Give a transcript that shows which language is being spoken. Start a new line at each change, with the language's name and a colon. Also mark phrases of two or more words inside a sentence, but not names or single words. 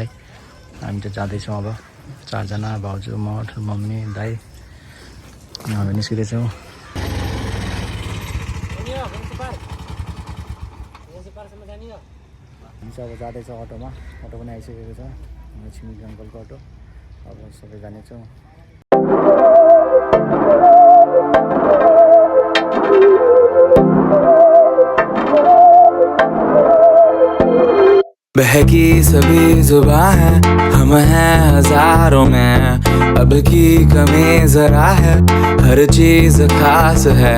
Nepali: हामी चाहिँ जाँदैछौँ अब 4 जना, भाउजू, म, मम्मी, दाइ। हामी निस्किँदैछौँ। हामी चाहिँ अब जाँदैछ अटोमा। अटो पनि आइसकेको छ, हाम्रो छिमेकी अङ्कलको अटो। अब सबै जानेछौँ।
Hindi: बहकी सभी जुबां है, हम हैं हजारों में। अब की कमी जरा है, हर चीज खास है।